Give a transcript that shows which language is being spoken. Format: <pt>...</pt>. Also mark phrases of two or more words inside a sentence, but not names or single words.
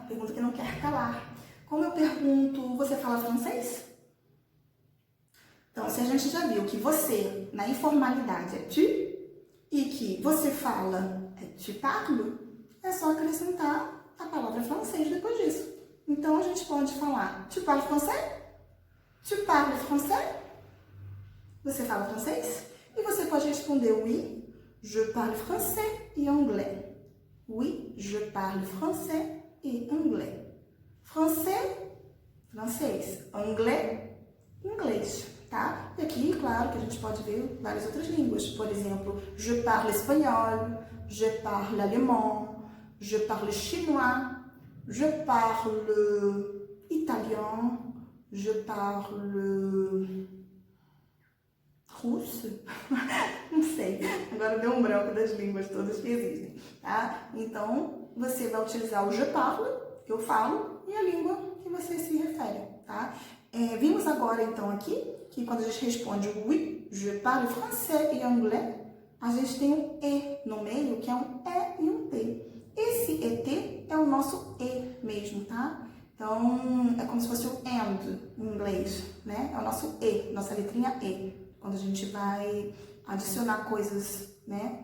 <pt>Pergunta que não quer calar. Como eu pergunto, você fala francês? Então, se a gente já viu que você, na informalidade, é tu, e que você fala é</pt> <fr>tu parles,</fr> <pt>é só acrescentar a palavra francês depois disso. Então, a gente pode falar</pt> <fr>tu parles français? Tu parles français?</fr> <pt>Você fala francês? E você pode responder</pt> <fr>oui, je parle français et anglais. Oui, je parle français et anglais. Français, francês. Anglais,</fr> <pt>inglês, tá? E aqui, claro, que a gente pode ver várias outras línguas. Por exemplo,</pt> <fr>je parle espanhol, je parle allemand, je parle chinois, je parle italien, je parle russo,</fr> <pt>não sei, agora deu um branco das línguas todas que existem, tá? Então, você vai utilizar o</pt> <fr>je parle,</fr> <pt>eu falo, e a língua que você se refere, tá? Vimos agora, então, aqui, que quando a gente responde</pt> <fr>oui, je parle français et anglais,</fr> <pt>a gente tem um E no meio, que é um E e um T. Esse ET é o nosso E mesmo, tá? Então, é como se fosse o AND em inglês, né? É o nosso E, nossa letrinha E. Quando a gente vai adicionar coisas, né?</pt>